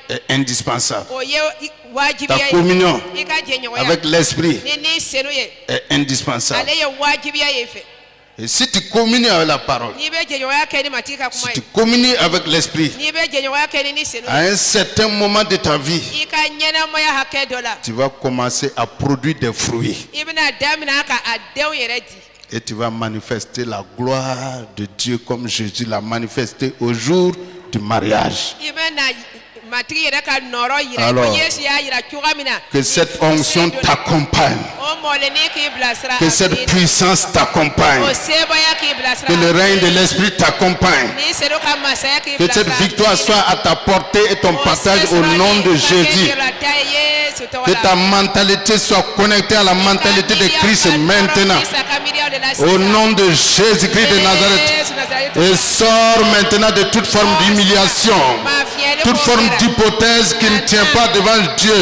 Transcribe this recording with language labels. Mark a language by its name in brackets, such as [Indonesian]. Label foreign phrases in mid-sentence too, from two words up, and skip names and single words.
[French] est indispensable. [Bambara] o ye [French] Ta [Bambara] wajibiya ye [French] communion [Bambara] i ka jɛɲɔgɔnya [French] avec l'esprit [Bambara] ni n'i senu ye [French] est indispensable. [Bambara] ale ye wajibiya ye i fɛ [French] Et si tu communies avec la parole, [Bambara] n'i bɛ jɛɲɔgɔnya kɛ ni matigi ka [French] si [Bambara] kuma [French] tu [Bambara] ye [French] communies avec l'esprit, [Bambara] n'i bɛ jɛɲɔgɔnya kɛ ni n'i senu [French] à [Bambara] ye [French] un certain moment de ta vie, [Bambara] i ka ɲɛnamaya hakɛ dɔ la [French] tu vas commencer à produire des fruits. [Bambara] i bɛna daminɛ ka a denw yɛrɛ di [French] Et tu vas manifester la gloire de Dieu comme Jésus l'a manifesté au jour du mariage. [Bambara] i bɛna matigi yɛrɛ ka nɔrɔ yira [French] Alors, [Bambara] ko yesu y'a yira cogoya min na [French] Que cette onction t'accompagne, [Bambara] o mɔlɛni k'i bilasira [French] que cette puissance t'accompagne, [Bambara] o sebaya k'i bilasira [French] que le règne de l'esprit t'accompagne, [Bambara] n'i sera ka masaya k'i [French] que cette [Bambara] bilasira [French] victoire soit à ta portée et ton partage au nom de Jésus. Que ta mentalité soit connectée à la mentalité de Christ maintenant. Au nom de Jésus-Christ de Nazareth. Et sors maintenant de toute forme d'humiliation, toute forme d'hypothèse qui ne tient pas devant Dieu.